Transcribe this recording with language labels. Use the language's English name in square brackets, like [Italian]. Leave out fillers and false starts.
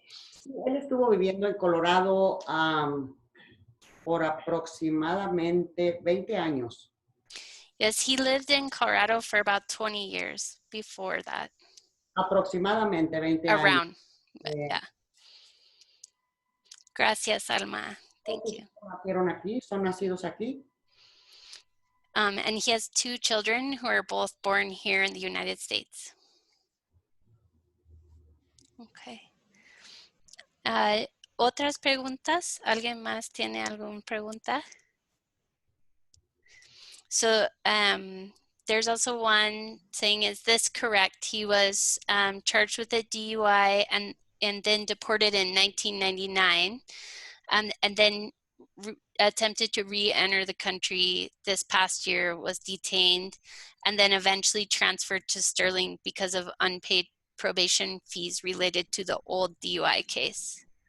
[Spanish] Sí, él estuvo viviendo en Colorado por aproximadamente 20 años. [English] Yes, he lived in Colorado for about 20 years before that. [Spanish] Aproximadamente 20 años. [English] Around, yeah. [Spanish] Gracias, Alma. [English] Thank you. [Spanish] Nacieron aquí, son nacidos aquí. [English] And he has 2 children who are both born here in the United States. Okay. [Spanish] ¿Otras preguntas? ¿Alguien más tiene alguna pregunta? [English] So there's also one saying, is this correct? He was charged with a DUI and then deported in 1999 and then attempted to re-enter the country this past year, was detained, and then eventually transferred to Sterling because of unpaid probation fees related to the old DUI case.